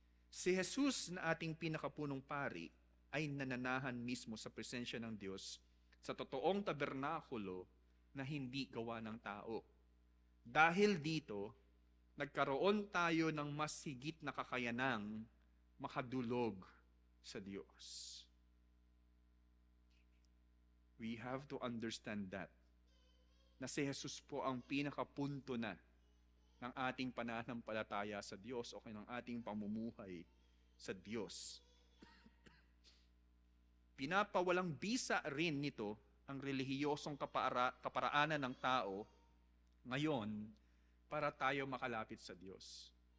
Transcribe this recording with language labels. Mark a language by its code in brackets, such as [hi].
[tl] Si Jesus na ating pinakapunong pari ay nananahan mismo sa presensya ng Diyos sa totoong tabernakulo na hindi gawa ng tao. Dahil dito, nagkaroon tayo ng mas higit na kakayanang makadulog sa Diyos. [en] We have to understand that. [tl] Na si Jesus po ang pinakapunto na ng ating pananampalataya sa Diyos o ng ating pamumuhay sa Diyos. Pinapawalang bisa rin nito ang relihiyosong kaparaanan ng tao ngayon para tayo makalapit sa Diyos.